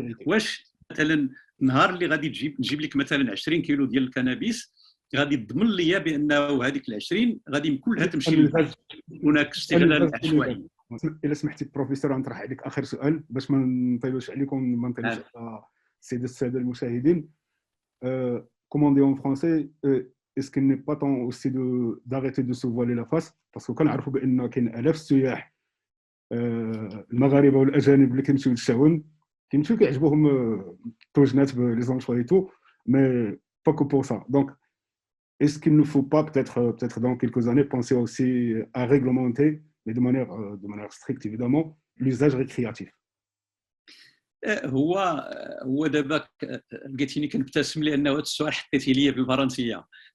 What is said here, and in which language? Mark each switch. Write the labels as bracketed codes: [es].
[ar] واش مثلا النهار اللي غادي تجيب لك مثلا 20 كيلو ديال الكنابيس، غادي تضمن لي بانه هذيك ال 20 غادي كلها تمشي هناك استغلال عشوائي. الا سمحتي بروفيسور نطرح عليك اخر سؤال باش ما نطيلوش عليكم، ما نطيلوش على الساده المشاهدين. [fr] Comment dire en français, est-ce qu'il n'est pas temps aussi d'arrêter de se voiler la face, parce que [ar] كنعرفوا بان كاين الاف السياح المغاربه والاجانب اللي كيمشيو للشعون، كيمشيو كيعجبوهم الطوجنات لي زونشوا اي تو، [fr] mais pas que pour ça. Donc est-ce qu'il ne faut pas peut-être dans quelques années penser aussi à réglementer, mais de manière stricte évidemment, l'usage récréatif. [ar] هو دابا لقيتيني كنبتسم لانه هذا السؤال حطيتي لي بالفرنسيه.